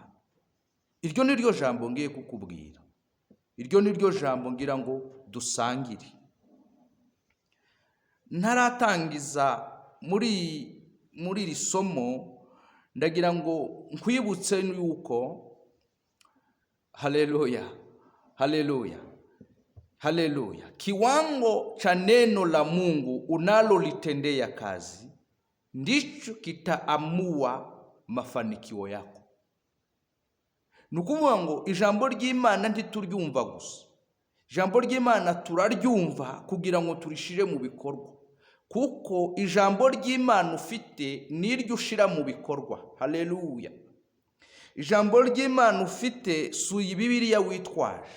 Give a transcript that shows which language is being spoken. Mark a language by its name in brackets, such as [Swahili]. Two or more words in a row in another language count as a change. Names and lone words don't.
[Kinyarwanda] Iryo ni ryo jambo ngiye kukubwira. Iryo ni ryo jambo ngira ngo dusangire. Ntaratangiza muri iri somo, ndagira ngo nkwibutse yuko haleluya, haleluya, haleluya, [Swahili] kiwango cha neno la Mungu unalolitendea kazi ndicho kitaamua mafanikio yako. [Kinyarwanda] Nukuvuga ngo ijambo ry'Imana ntituryumva gusa. Ijambo ry'Imana turaryumva kugira ngo turishire mu bikorwa, kuko ijambo ry'Imana ufite niryo ushira mu bikorwa. Haleluya. Ijambo ry'Imana ufite suyi Bibiliya witwaje.